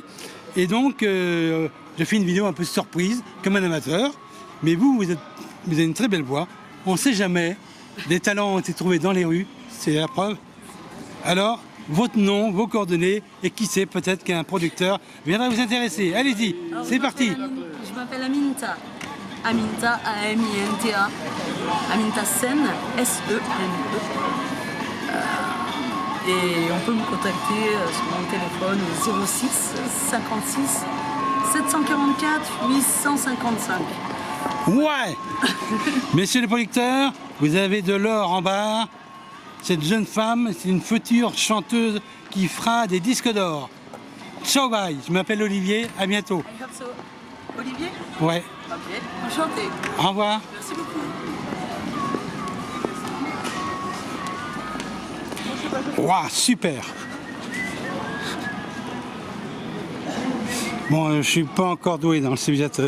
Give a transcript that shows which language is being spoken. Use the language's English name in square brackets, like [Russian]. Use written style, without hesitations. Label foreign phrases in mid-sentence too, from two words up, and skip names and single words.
[French] Et donc, je fais une vidéo un peu surprise, comme un amateur. Mais vous avez une très belle voix. On ne sait jamais. Des talents ont été trouvés dans les rues, c'est la preuve. Alors, votre nom, vos coordonnées, et qui sait, peut-être qu'un producteur viendra vous intéresser. Allez-y, c'est parti. Je m'appelle Aminta. Aminta, A-M-I-N-T-A. Aminta Sen, S-E-N-E. Et on peut me contacter sur mon téléphone au 06 56 744 855. Ouais. Messieurs les producteurs, vous avez de l'or en barre. Cette jeune femme, c'est une future chanteuse qui fera des disques d'or. Ciao, bye. Je m'appelle Olivier, à bientôt. [English] I hope so. [French] Olivier? Ouais. Ok, enchanté. Au revoir. Merci beaucoup. Waouh, super. Bon, je suis pas encore doué dans le stabilisateur.